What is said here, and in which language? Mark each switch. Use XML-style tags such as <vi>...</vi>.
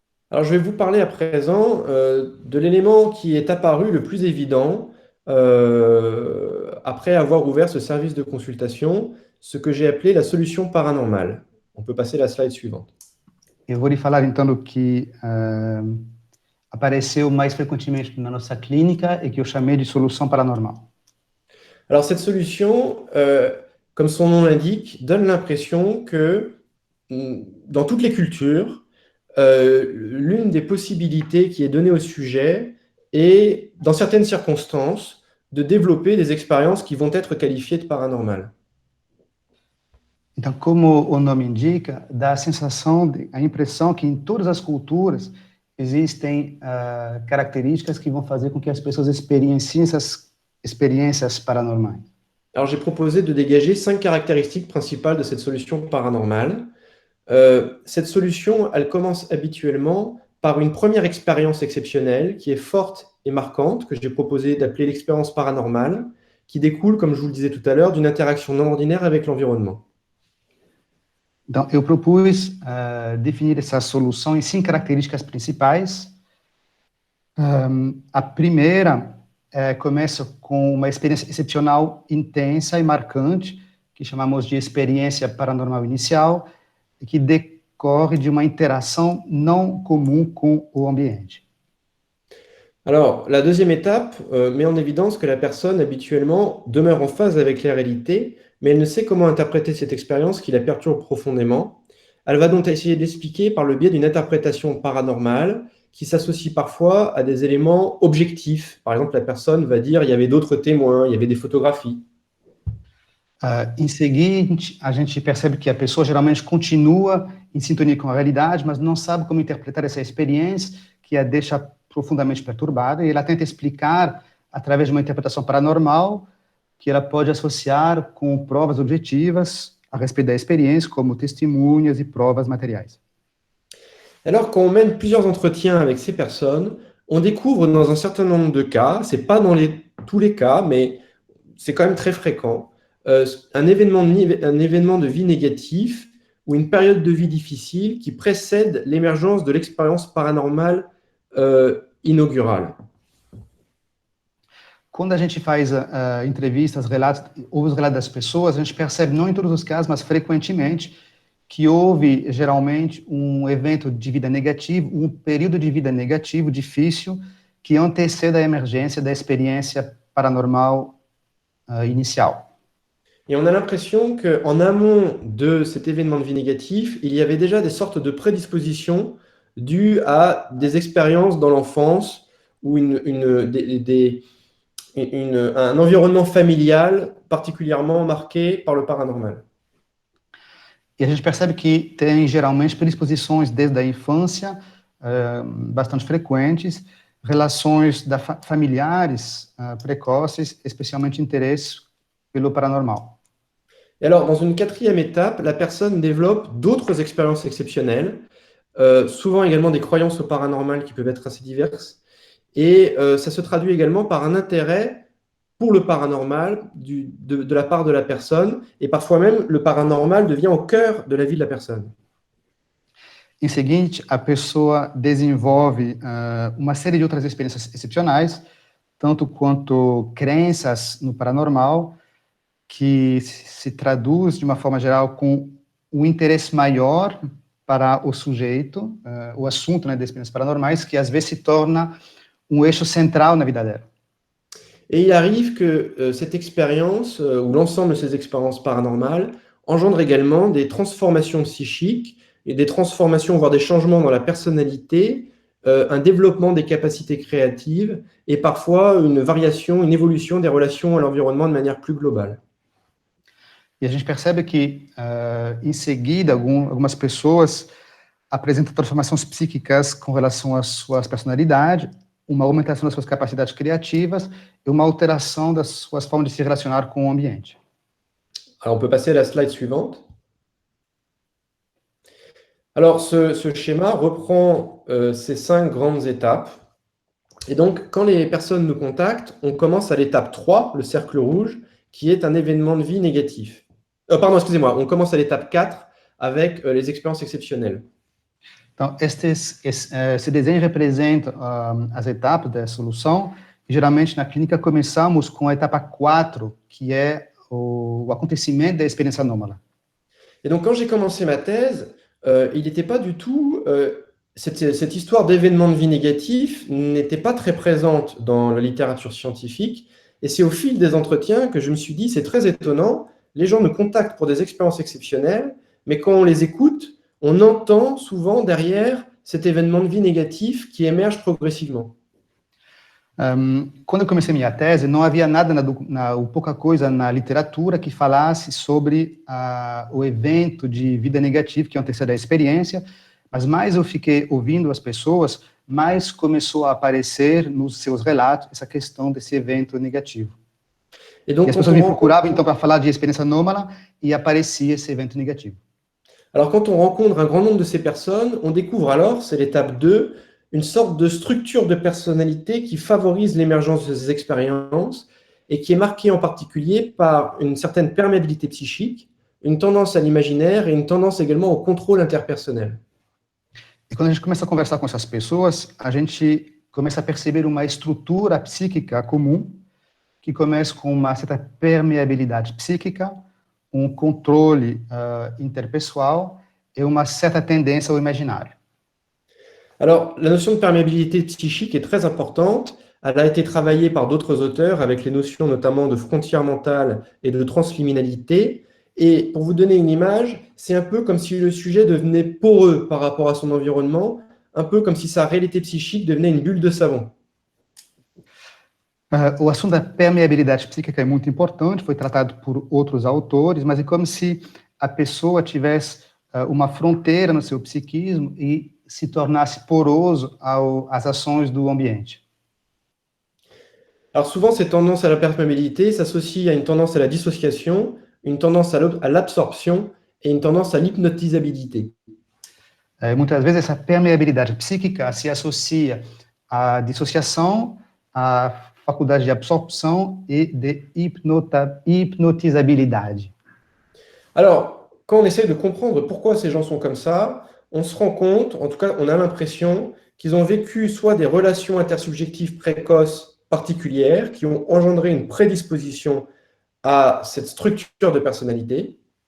<fr>Alors, je vais vous parler à présent de l'élément qui est apparu le plus évident après avoir ouvert ce service de consultation, ce que j'ai appelé la solution paranormale. On peut passer à la slide suivante.</fr> <pt>Eu vou lhe falar, então, do que apareceu mais frequentemente na nossa clínica e que eu chamei de solução paranormal.</pt> <fr>Alors, cette solution, comme son nom l'indique, donne l'impression que dans toutes les cultures, l'une des possibilités qui est donnée au sujet est, dans certaines circonstances, de développer des expériences qui vont être qualifiées de paranormales.</fr> <pt>Então, como o nome indica, dá a impressão que em todas as culturas existem características que vão fazer com que as pessoas experienciem essas expériences paranormais.</pt> <fr>Alors, j'ai proposé de dégager 5 caractéristiques principales de cette solution paranormale. Cette solution, elle commence habituellement par une première expérience exceptionnelle qui est forte et marquante, que j'ai proposé d'appeler l'expérience paranormale, qui découle, comme je vous le disais tout à l'heure, d'une interaction non ordinaire avec l'environnement.</fr> <pt>Então, eu propus definir essa solução em 5 características principais. A primeira começa com uma experiência excepcional, intensa e marcante, que chamamos de experiência paranormal inicial, que decorre de uma interação não comum com o ambiente.</pt> <fr>Alors, la deuxième étape met en évidence que la personne, habituellement, demeure en phase avec la réalité, mais elle ne sait comment interpréter cette expérience qui la perturbe profondément. Elle va donc essayer d'expliquer par le biais d'une interprétation paranormale qui s'associe parfois à des éléments objectifs. Par exemple, la personne va dire « il y avait d'autres témoins, il y avait des photographies ».</fr> <pt>Em seguinte, a gente percebe que a pessoa geralmente continua em sintonia com a realidade, mas não sabe como interpretar essa experiência, que a deixa profundamente perturbada, e ela tenta explicar, através de uma interpretação paranormal, que ela pode associar com provas objetivas a respeito da experiência, como testemunhas e provas materiais.</pt> <fr>Alors, quand on mène plusieurs entretiens avec ces personnes, on découvre dans un certain nombre de cas, c'est pas dans tous les cas, mais c'est quand même très fréquent, un événement de vie négatif ou une période de vie difficile qui précède l'émergence de l'expérience paranormale inaugurale.</fr> <pt>Quando a gente faz entrevistas, ouve os relatos das pessoas, a gente percebe, não em todos os casos, mas frequentemente, que houve, geralmente, um evento de vida negativo, um período de vida negativo, difícil, que antecede a emergência da experiência paranormal inicial.</pt> <fr>Et on a l'impression qu'en amont de cet événement de vie négatif, il y avait déjà des sortes de prédispositions dues à des expériences dans l'enfance ou un environnement familial particulièrement marqué par le paranormal.</fr> <pt>E a gente percebe que tem, geralmente, predisposições desde a infância, bastante frequentes, relações familiares precoces, especialmente interesse pelo paranormal.</pt> <fr>Et alors, dans une quatrième étape, la personne développe d'autres expériences exceptionnelles, souvent également des croyances au paranormal qui peuvent être assez diverses, et ça se traduit également par un intérêt pour le paranormal de la part de la personne, et parfois même le paranormal devient au cœur de la vie de la personne.</fr> <pt>Em seguinte, a pessoa desenvolve uma série de outras experiências excepcionais, tanto quanto crenças no paranormal, que se traduz, de uma forma geral, com um interesse maior para o sujeito, o assunto, né, das experiências paranormais, que às vezes se torna um eixo central na vida dela.</pt> <fr>Et il arrive que cette expérience, ou l'ensemble de ces expériences paranormales, engendre également des transformations psychiques et des transformations, voire des changements dans la personnalité un développement des capacités créatives et parfois une variation, une évolution des relations à l'environnement de manière plus globale.</fr> <pt>E a gente percebe que, em seguida, algumas pessoas apresentam transformações psíquicas com relação às suas personalidades, uma aumentação das suas capacidades criativas e uma alteração das suas formas de se relacionar com o ambiente.</pt> <fr>Alors, on peut passer à la slide suivante. Alors, ce schéma reprend ces 5 grandes étapes. Et donc, quand les personnes nous contactent, on commence à l'étape 3, le cercle rouge, qui est un événement de vie négatif. Pardon, excusez-moi, on commence à l'étape 4 avec les expériences exceptionnelles.</fr> <pt>Então, esse desenho representa as etapas da solução. E, geralmente, na clínica, começamos com a etapa 4, que é o acontecimento da experiência anômala.</pt> <fr>Et donc, quand j'ai commencé ma thèse, il n'était pas du tout... cette histoire d'événements de vie négatifs n'était pas très présente dans la littérature scientifique. Et c'est au fil des entretiens que je me suis dit, c'est très étonnant, les gens nous contactent pour des expériences exceptionnelles, mais quand on les écoute, on entend souvent derrière cet événement de vie négatif qui émerge progressivement.</fr> <pt>Quando eu comecei minha tese, não havia nada, ou pouca coisa na literatura que falasse sobre o evento de vida negativa que antecede a experiência, mas mais eu fiquei ouvindo as pessoas, mais começou a aparecer nos seus relatos essa questão desse evento negativo.</pt> <fr>Et donc,</fr> <pt>E as pessoas me procuravam, então, para falar de experiência anômala, e aparecia esse evento negativo.</pt> <fr>Alors, quand on rencontre un grand nombre de ces personnes, on découvre alors, c'est l'étape 2, une sorte de structure de personnalité qui favorise l'émergence de ces expériences et qui est marquée en particulier par une certaine perméabilité psychique, une tendance à l'imaginaire et une tendance également au contrôle interpersonnel.</fr> <pt>E quando a gente começa a conversar com essas pessoas, a gente começa a perceber uma estrutura psíquica comum, que começa com uma certa permeabilidade psíquica, contrôle interpessoal</pt> <fr>et une certaine tendance au imaginaire. Alors, la notion de perméabilité psychique est très importante. Elle a été travaillée par d'autres auteurs avec les notions notamment de frontières mentales et de transliminalité. Et pour vous donner une image, c'est un peu comme si le sujet devenait poreux par rapport à son environnement, un peu comme si sa réalité psychique devenait une bulle de savon.</fr> <pt>O assunto da permeabilidade psíquica é muito importante, foi tratado por outros autores, mas é como se a pessoa tivesse uma fronteira no seu psiquismo e se tornasse poroso às ações do ambiente.</pt> <fr>Alors souvent, cette tendance à la perméabilité s'associe à une tendance à la dissociation, une tendance à l'absorption et une tendance à l'hypnotisabilité.</fr> <pt>Muitas vezes essa permeabilidade psíquica se associa à dissociação, à faculdade de absorpção et de hypnotisabilidade.</pt> <fr>Alors, quand on essaie de comprendre pourquoi ces gens sont comme ça, on se rend compte, en tout cas, on a l'impression qu'ils ont vécu soit des relations intersubjectives précoces particulières qui ont engendré une prédisposition à cette structure de personnalité.</fr>